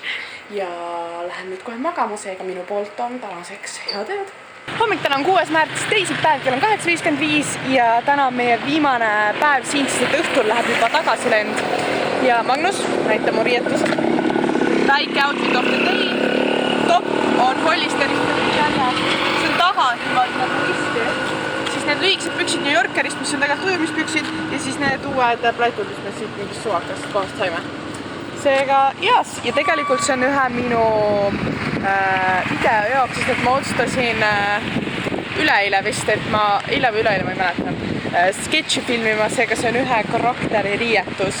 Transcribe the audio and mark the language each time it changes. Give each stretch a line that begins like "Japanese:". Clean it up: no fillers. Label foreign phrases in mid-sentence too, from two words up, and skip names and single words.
Estonian: Ja lähen nüüd kohe magama, seega minu poolt on tänaseks head ööd. Hommik täna on 6. märts, teisipäev, kell on 8.55 ja täna on meie viimane päev siin, sest et õhtul läheb juba tagasilend. Ja Magnus, näita mu riietust. Väike
English: outfit of the day.
Estonian: Top on Hollisterist jälle. See on tagant nagu risti. Siis need lühikesed püksid New Yorkerist, mis on tegelikult ujumispüksid ja siis need uued plätud, mis me siit mingist suvakast kohast saime. seega jaas, ja tegelikult see on ühe minu video jaoks, sest et ma otsustasin üleeile vist, et ma, eile või üleeile, ma ei mäleta, sketši filmima, seega see on ühe karakteri riietus.